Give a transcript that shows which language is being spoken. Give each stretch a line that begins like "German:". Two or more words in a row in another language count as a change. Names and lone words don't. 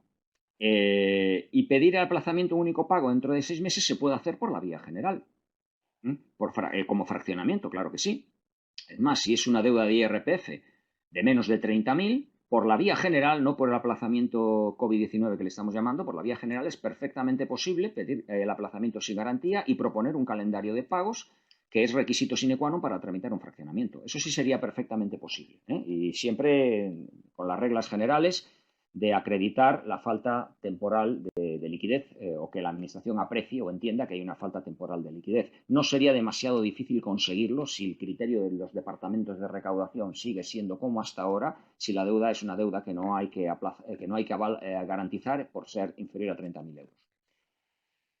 Spanish: Y pedir el aplazamiento único pago dentro de 6 meses se puede hacer por la vía general, como fraccionamiento, claro que sí. Es más, si es una deuda de IRPF de menos de 30.000, por la vía general, no por el aplazamiento COVID-19 que le estamos llamando, por la vía general es perfectamente posible pedir el aplazamiento sin garantía y proponer un calendario de pagos que es requisito
Latin: sine qua non
Spanish: para tramitar un fraccionamiento. Eso sí sería perfectamente posible. Y siempre con las reglas generales de acreditar la falta temporal de liquidez o que la Administración aprecie o entienda que hay una falta temporal de liquidez. No sería demasiado difícil conseguirlo si el criterio de los departamentos de recaudación sigue siendo como hasta ahora, si la deuda es una deuda que no hay que garantizar por ser inferior a 30.000 euros.